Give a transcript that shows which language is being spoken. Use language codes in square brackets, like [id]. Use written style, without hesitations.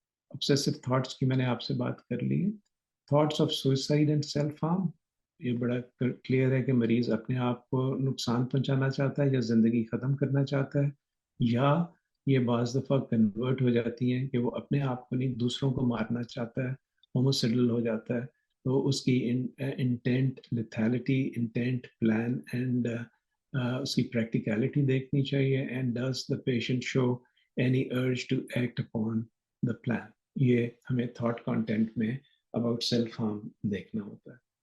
[ur] obsessive thoughts کی میں نے آپ سے بات کر لی ہے. [en] thoughts of suicide and self harm, [ur] یہ بڑا کلیئر ہے کہ مریض اپنے آپ کو نقصان پہنچانا چاہتا ہے یا زندگی ختم کرنا چاہتا ہے, یا یہ بعض دفعہ کنورٹ ہو جاتی ہیں کہ وہ اپنے آپ کو نہیں دوسروں کو مارنا چاہتا ہے, ہوموسیڈل ہو جاتا ہے. تو اس کی انٹینٹ لیتھیلٹی, انٹینٹ پلان اینڈ اس کی پریکٹیکلٹی دیکھنی چاہیے. [en] And does the patient show any urge to act upon the plan. [ur] یہ ہمیں تھاٹ کانٹینٹ میں [en] about self harm [ur] دیکھنا ہوتا ہے.